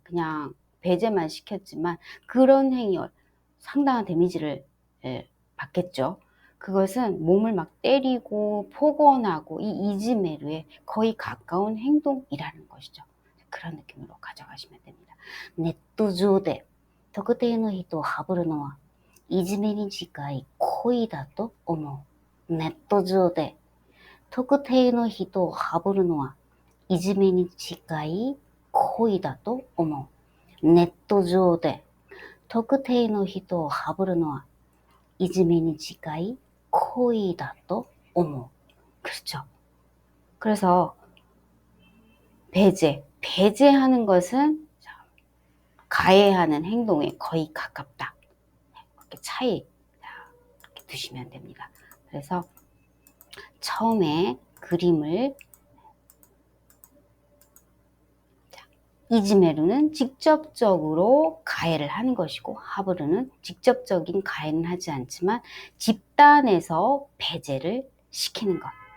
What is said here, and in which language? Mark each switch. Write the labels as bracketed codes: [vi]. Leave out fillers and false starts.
[ko] 그냥 배제만 시켰지만 그런 행위 상당한 데미지를 받겠죠. 그것은 몸을 막 때리고 폭언하고 이 이즈메루에 거의 가까운 행동이라는 것이죠. 그런 느낌으로 가져가시면 됩니다. [ja] 네트上で 特定の人をハブるのはいじめに近い行為だと思う。ネット上で特定の人をハブるのはいじめに近い行為だと思う。ネット上で特定の人をハブるのはいじめに近い行為だと思う. [ko] 그렇죠. 그래서 배제하는 것은 가해하는 행동에 거의 가깝다. 이렇게 차이 이렇게 두시면 됩니다. 그래서 처음에 그림을 이즈메루는 직접적으로 가해를 하는 것이고 하부르는 직접적인 가해는 하지 않지만 집단에서 배제를 시키는 것.